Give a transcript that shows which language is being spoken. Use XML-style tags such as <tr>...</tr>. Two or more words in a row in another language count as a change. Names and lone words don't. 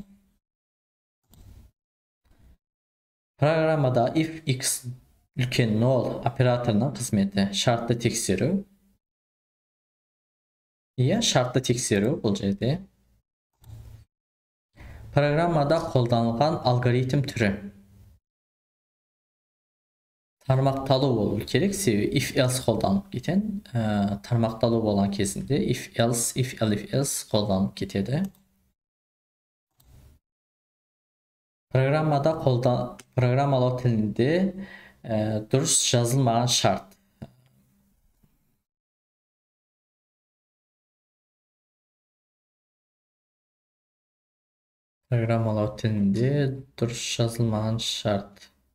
<kk>Программада if X үлкен 0 операторының қызметі шартты тексеру. Шартты тексеру бұл жерде. Программада қолданылған алгоритм түрі. Тармақталу болу керек, себебі</kk> <en>if else</en> <kk>қолданып кетен. Тармақталу болған кезінде</kk> <en>if else, if else</en> <kk>қолданып кетеді. Программалау тілінде дұрыс жазылмаған шарт. Программалау тілінде дұрыс жазылмаған шарт.</kk>